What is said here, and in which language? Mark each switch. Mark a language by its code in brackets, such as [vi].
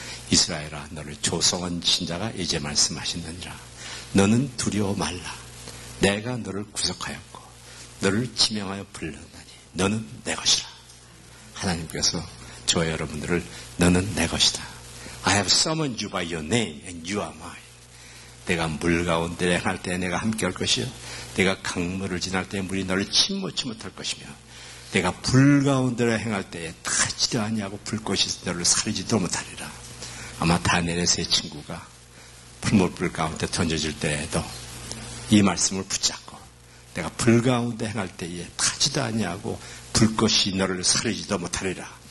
[ko] 이스라엘아 너를 조성한 신자가 이제 말씀하시느니라. 너는 두려워 말라. 내가 너를 구속하였고 너를 지명하여 불렀나니 너는 내 것이라. 하나님께서 저와 여러분들을 너는 내 것이다. [en] I have summoned you by your name and you are mine. [ko] 내가 물 가운데 행할 때 내가 함께 할 것이요 내가 강물을 지날 때 물이 너를 침몰치 못할 것이며 내가 불 가운데 행할 때에 타지도 아니하고 불꽃이 너를 사르지도 못하리라. 아마 다니엘의 세 친구가 풀몰불 가운데 던져질 때에도 이 말씀을 붙잡고 내가 불 가운데 행할 때에 타지도 아니하고 불꽃이 너를 사르지도 못하리라.